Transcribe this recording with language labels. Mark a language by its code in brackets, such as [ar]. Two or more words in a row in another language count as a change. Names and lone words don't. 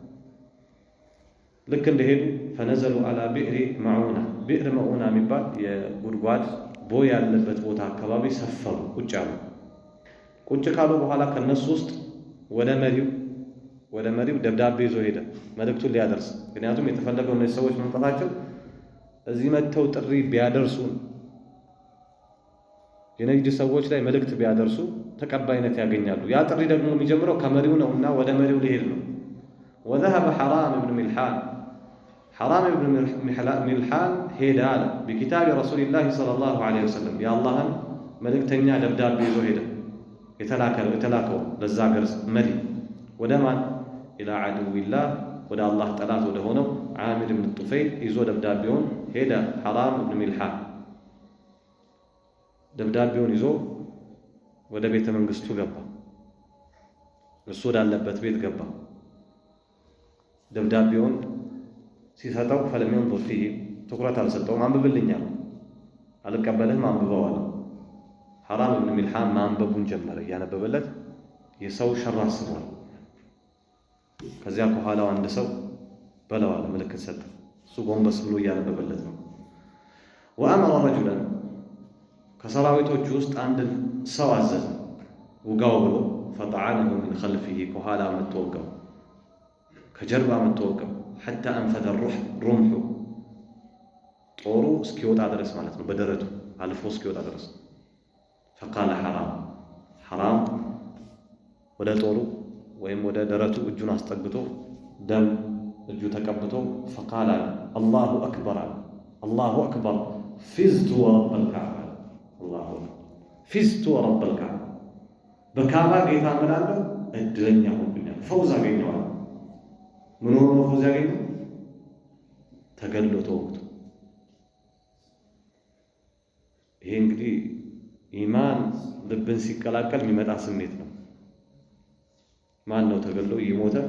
[am] ልክ እንደሄዱ [ar] فنزلوا على بئر معونة [am] ቢዕር መዑና የሚባል የጉድጓድ ቦይ ያለበት ቦታ አካባቢ ሰፈሩ፣ ቁጭ አሉ። ቁጭ ካሉ በኋላ ከነሱ ውስጥ ወደ መሪው ደብዳቤ ይዞ ሄደ መልእክቱን ሊያደርስ። ምክንያቱም የተፈለገው እነዚህ ሰዎች መምጣታቸው እዚህ መጥተው ጥሪ ቢያደርሱን የነጅድ ሰዎች ላይ መልእክት ቢያደርሱ ተቀባይነት ያገኛሉ። ያ ጥሪ ደግሞ የሚጀምረው ከመሪው ነውና ወደ መሪው ሊሄድ ነው። [ar] ወذهب حرام بن ملحان حرام بن ملحان [am] ሄደ አለ [ar] بكتاب رسول الله صلى الله عليه وسلم [am] የአላህን መልእክተኛ ደብዳቤ ይዞ ሄደ። የተላከው ለዛ ሀገር መሪ ወደ ማን? [ar] إلى عدو الله [am] ወደ አላህ ጠላት ወደ ሆነው ዓሚር ብን ጡፈይል ይዞ ደብዳቤውን ሄደ። حرام بن ملحان ደብዳቤውን ይዞ ወደ ቤተ መንግስቱ ገባ። እሱ ወዳለበት ቤት ገባ። ደብዳቤውን ሲሰጠው [ar] فلم ينظر فيه [am] ትኩረት አልሰጠውም። አንብብልኛል፣ አልቀበልህም፣ አንብበው አለ። حرام بن ملحان ማንበቡን ጀመረ። እያነበበለት የሰው ሸር አስቧል። ከዚያ ከኋላው አንድ ሰው በለው አለ፣ ምልክት ሰጠ። እሱ ጎንበስ ብሎ እያነበበለት ነው። [ar] وأمر رجلا [am] ከሰራዊቶቹ ውስጥ አንድ ሰው አዘዘ፣ ውጋው ብሎ [ar] فطعنه من خلفه [am] ከኋላ መተወጋው፣ ከጀርባ መተወጋው [ar] حتى أنفذ الرمح [am] ጦሩ እስኪወጣ ድረስ ማለት ነው፣ በደረቱ አልፎ እስኪወጣ ድረስ። [ar] فقال حرام [am] ወደ ጦሩ ወይም ወደ ደረቱ እጁን አስጠግቶ ደም እጁ ተቀብቶ [ar] فقال الله أكبر الله أكبر فزت ورب الكعبة الله فزت ورب الكعبة [am] በካዕባ ጌታ እምላለሁ እድለኛ ሆንኩኛል፣ ፈውዝ አገኘዋል። ምን ሆኖ ፈውዝ ያገኘው? ተገድሎ ተወግቶ። ይሄ እንግዲህ ኢማን ልብን ሲቀላቀል የሚመጣ ስሜት ነው። ማን ነው ተገድሎ እየሞተ